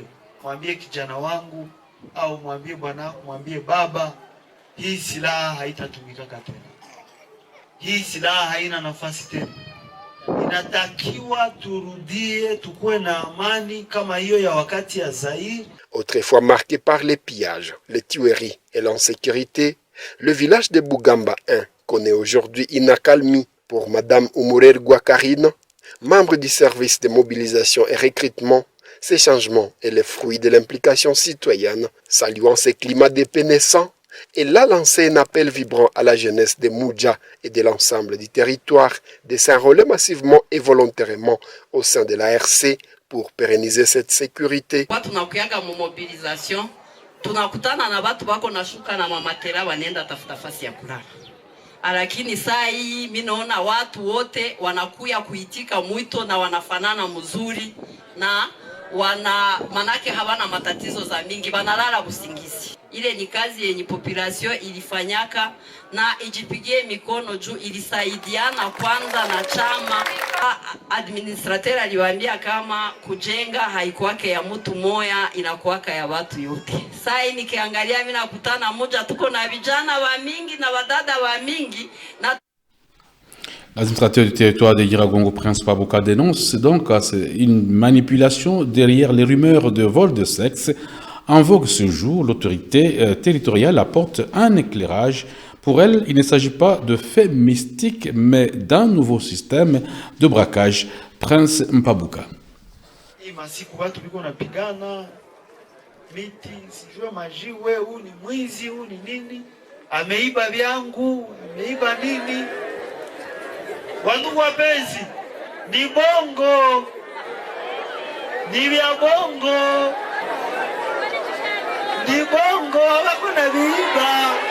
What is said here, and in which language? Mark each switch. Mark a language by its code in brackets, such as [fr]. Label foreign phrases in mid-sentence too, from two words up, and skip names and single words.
[sw] Mwambie kijana wangu au mwambie bwana, mwambie baba, hii silaha haitatumika tena. Hii silaha haina nafasi tena. inatakiwa turudie tukuwe na amani kama hiyo ya wakati ya Zaire. [fr] Autrefois marqué par les pillages, les tueries et l'insécurité, le village de Bugamba 1 connaît aujourd'hui une accalmie. Pour Madame Umurer Gwakarine, membre du service de mobilisation et recrutement, ces changements est le fruit de l'implication citoyenne. Saluant ces climats de paix naissants, elle a lancé un appel vibrant à la jeunesse de Moudja et de l'ensemble du territoire de s'enrôler massivement et volontairement au sein de la RC pour pérenniser cette sécurité. [sw] Lakini saa hii mimi naona watu wote wanakuya kuitika mwito na wanafanana mzuri na manake hawana matatizo za mingi, banalala usingizi. Ile ni kazi yenye population ilifanyaka na ijipigie mikono juu, ilisaidiana kwanza na chama. Administrateur aliwaambia kama kujenga haikuwake ya mtu moya, inakuwaka ya watu yote. Sasa hii nikiangalia mimi nakutana moja, tuko na vijana wa mingi na wadada wa mingi na [fr] L'administrateur du territoire de Iragongo, Prince Pabouka, dénonce donc une manipulation derrière les rumeurs de vol de sexe. En vogue ce jour, l'autorité territoriale apporte un éclairage. Pour elle, il ne s'agit pas de faits mystiques, mais d'un nouveau système de braquage. Prince Mpabouka. [sw] Ameiba vyangu, ameiba nini? Wandugu wapenzi, ni bongo, ni vya bongo, ni bongo, hakuna viiba.